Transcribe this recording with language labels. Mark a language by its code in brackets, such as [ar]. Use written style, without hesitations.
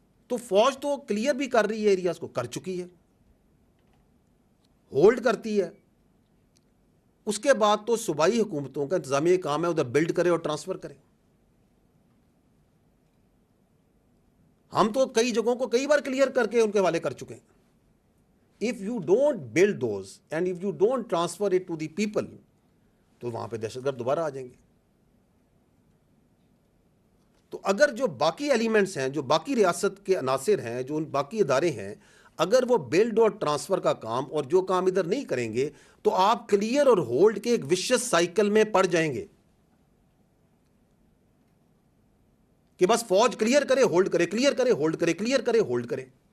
[ur] تو فوج تو کلیئر بھی کر رہی ہے, ایریاز کو کر چکی ہے, ہولڈ کرتی ہے. اس کے بعد تو صوبائی حکومتوں کا انتظامی کام ہے ادھر بلڈ کرے اور ٹرانسفر کرے. ہم تو کئی جگہوں کو کئی بار کلیئر کر کے ان کے حوالے کر چکے ہیں. [en] If you don't build those and if you don't transfer it to the people, [ur] تو وہاں پہ دہشت گرد دوبارہ آ جائیں گے. تو اگر جو باقی ایلیمنٹس ہیں, جو باقی ریاست کے عناصر ہیں, جو ان باقی ادارے ہیں, اگر وہ بلڈ اور ٹرانسفر کا کام اور جو کام ادھر نہیں کریں گے, تو آپ کلیئر اور ہولڈ کے ایک وشس سائیکل میں پڑ جائیں گے کہ بس فوج کلیئر کرے ہولڈ کرے, کلیئر کرے ہولڈ کرے, کلیئر کرے ہولڈ کرے.